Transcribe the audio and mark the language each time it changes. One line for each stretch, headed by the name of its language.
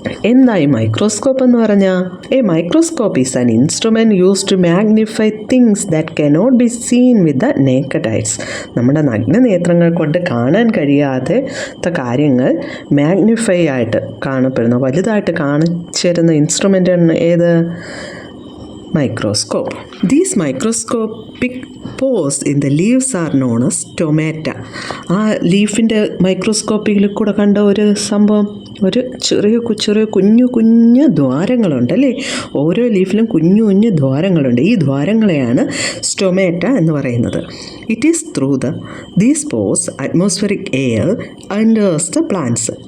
Malayalam: എന്താ ഈ മൈക്രോസ്കോപ്പ് എന്ന് പറഞ്ഞാൽ?
English: A microscope is an instrument use to magnify things that cannot be seen with the naked eyes.
Malayalam: നമ്മുടെ നഗ്നനേത്രങ്ങൾ കൊണ്ട് കാണാൻ കഴിയാത്ത കാര്യങ്ങൾ മാഗ്നിഫൈ ആയിട്ട് കാണപ്പെടുന്ന, വലുതായിട്ട് കാണിച്ചു തരുന്ന ഇൻസ്ട്രുമെൻ്റാണ് ഏത്?
English: microscope. These microscopic pores in the leaves are known as stomata.
Malayalam: ആ ലീഫിൻ്റെ മൈക്രോസ്കോപ്പിൽ കൂടെ കണ്ട ഒരു സംഭവം, ഒരു ചെറിയ കുഞ്ഞു ദ്വാരങ്ങളുണ്ട് അല്ലേ. ഓരോ ലീഫിലും കുഞ്ഞു ദ്വാരങ്ങളുണ്ട്. ഈ ദ്വാരങ്ങളെയാണ് സ്റ്റൊമേറ്റ എന്ന് പറയുന്നത്.
English: It is through these pores atmospheric air enters the plants.